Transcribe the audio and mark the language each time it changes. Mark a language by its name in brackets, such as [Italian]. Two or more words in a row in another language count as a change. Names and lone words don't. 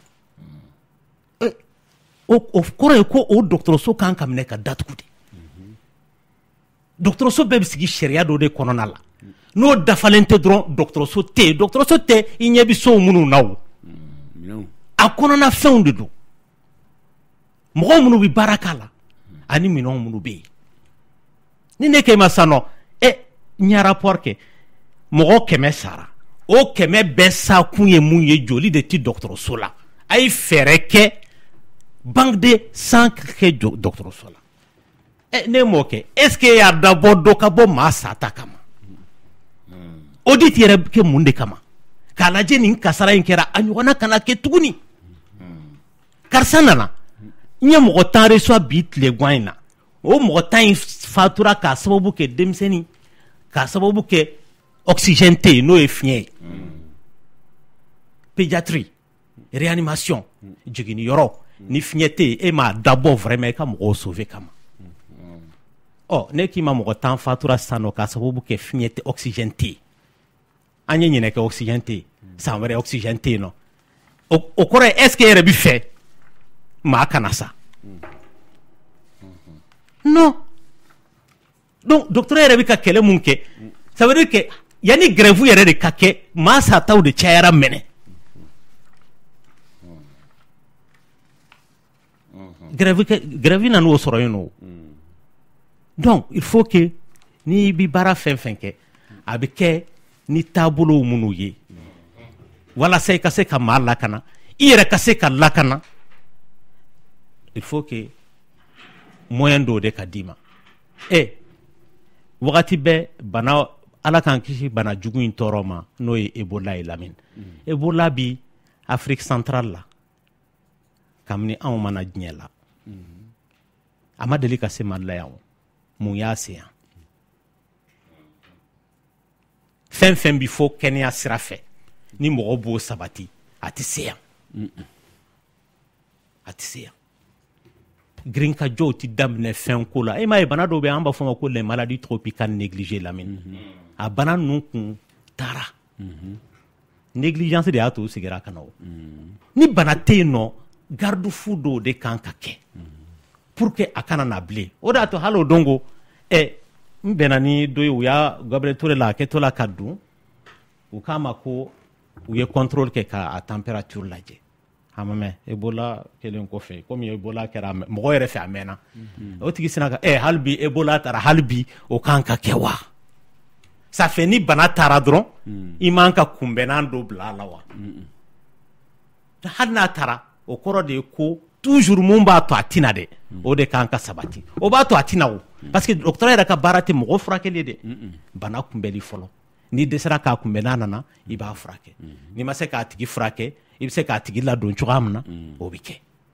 [Bambara] o kɔrɔ ye ko o dɔgɔtɔrɔso kan ka minɛ ka datugu de dɔgɔtɔrɔso bɛɛ bɛ sigi sariya dɔ de kɔnɔna la n'o dafalen tɛ dɔrɔn dɔgɔtɔrɔso tɛ i ɲɛ bɛ sow minnu na o a kɔnɔna fɛnw de don mɔgɔw minnu bɛ baara k'a la ani minɛnw minnu bɛ yen ni ne kɛ ma sisan nɔ n ye rapport kɛ mɔgɔ 100 sara o 100 bɛɛ sa kun ye mun ye joli de tɛ dɔgɔtɔrɔso la a ye fɛɛrɛ kɛ [French] banque de sang [Bambara] kɛ dɔgɔtɔrɔso la ne m'o kɛ [French] est ce que [Bambara] e y'a dabɔ dɔ ka bɔ maa sata kama audit yɛrɛ bɛ kɛ mun de kama k'a lajɛ nin kasara in kɛra a ɲɔgɔnna kana kɛ tuguni karisa nana n ye mɔgɔ 10 reçoit bi tile gan in na o mɔgɔ 10 in fatura k'a sababu kɛ denmisɛnnin k'a sababu kɛ oxygène tɛ yen n'o ye fiɲɛ ye [French] pédiatrie réanimation [Bambara] jiginniyɔrɔ ni fiɲɛ tɛ yen e m'a dabɔ vraiment i ka mɔgɔw sauver kama ne k'i ma mɔgɔ 10 fatura sisan nɔ k'a sababu kɛ fiɲɛ tɛ oxygène tɛ yen an ye ɲinɛ kɛ oxygène tɛ yen san wɛrɛ oxygène tɛ yen nɔ o kɔrɔ ye [French] est ce que [Bambara] e yɛrɛ bɛ fɛ maa kana sa [French] non donc [Bambara] docteur yɛrɛ bɛ ka kɛlɛ mun kɛ [French] ça veut dire que [Bambara] yani grève yɛrɛ de ka kɛ maa sataw de cayara mɛnɛ grève na n'o sɔrɔ yen nɔ [French] donc il faut que [Bambara] ni bi baara fɛn fɛn kɛ a bɛ kɛ ni taabolow minnu ye walasa i ka se ka maa lakana i yɛrɛ ka se ka lakana [French] il faut que moyen [Bambara] dɔw de ka d'i ma wagati bɛɛ bana ala k'an kisi bana jugu in tɔɔrɔ ma n'o ye Ebola ye Lamine Ebola bi Afrique centrale la kabini anw mana diɲɛ la a ma deli ka se Mali la yan mun y'a se yan fɛn fɛn bi fɔ kɛnɛya sira fɛ ni mɔgɔ b'o sabati a tɛ se yan a tɛ se yan grinkajɔw ti daminɛ fɛn ko la m'a ye bana dɔw bɛ an b'a fɔ ma ko [French] les maladies tropicales négligées [Bambara] Lamine a bana ninnu kun taara négligence de y'a to u segira ka na o ni bana tɛ yen nɔ [French] garde fou [Bambara] dɔw de kan ka kɛ [French] pour que [Bambara] a kana na bilen o de y'a to hali o don ko n bɛnna ni dɔ ye u y'a Gabriel Touré la a kɛtɔ la ka dun u k'a ma ko u ye contrôle kɛ k'a température lajɛ a ma mɛn Ebola kelen kɔfɛ komi Ebola kɛra mɔgɔ yɛrɛ fɛ a mɛnna o tigi sina ka hali bi Ebola taara hali bi o kan ka kɛ wa [French] ça fait [Bambara] ni bana taara dɔrɔn i man ka kunbɛnnan dɔ bila a la wa hali n'a taara o kɔrɔ de ye ko toujours mun b'a to a tina dɛ o de kan ka sabati o b'a to a tina o [French] parce que [Bambara] docteur yɛrɛ ka baara tɛ mɔgɔ furakɛli dɛ bana kunbɛli fɔlɔ ni dɛsɛra k'a kunbɛn n'a nana i b'a furakɛ n'i ma se k'a tigi furakɛ i bɛ se k'a tigi ladon cogoya min na o bɛ kɛ